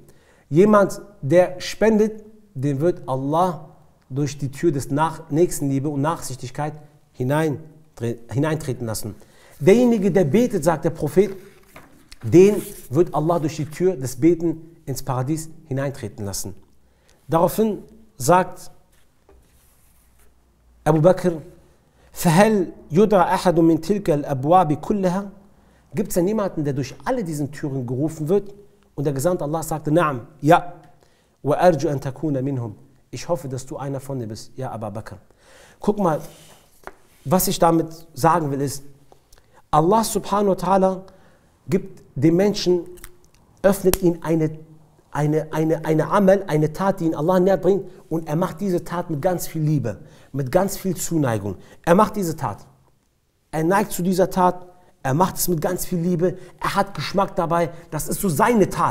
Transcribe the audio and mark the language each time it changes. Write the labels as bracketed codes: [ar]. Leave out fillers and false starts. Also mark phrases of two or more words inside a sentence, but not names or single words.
[de] Jemand, der spendet, den wird Allah durch die Tür des Nächstenliebe und Nachsichtigkeit hineintreten lassen. Derjenige, der betet, sagt der Prophet, den wird Allah durch die Tür des Beten ins Paradies hineintreten lassen. Daraufhin sagt Abu Bakr, [ar] فَهَلْ يُدْرَ أَحَدٌ مِنْ تِلْكَ الْأَبْوَابِ كُلَّهَا? [de] Gibt es denn jemanden, der durch alle diesen Türen gerufen wird? Und der Gesandte Allah sagte, Naam, ja. [ar] وَأَرْجُ أَن تَكُونَ مِنْهُمْ. [de] Ich hoffe, dass du einer von denen bist, ja, Abu Bakr. Guck mal, was ich damit sagen will, ist, Allah [ar] سبحانه وتعالى [de] gibt dem Menschen, öffnet ihn eine Amal, eine Tat, die ihn Allah näher bringt, und er macht diese Tat mit ganz viel Liebe, mit ganz viel Zuneigung. Er macht diese Tat. Er neigt zu dieser Tat, er macht es mit ganz viel Liebe, er hat Geschmack dabei, das ist so seine Tat.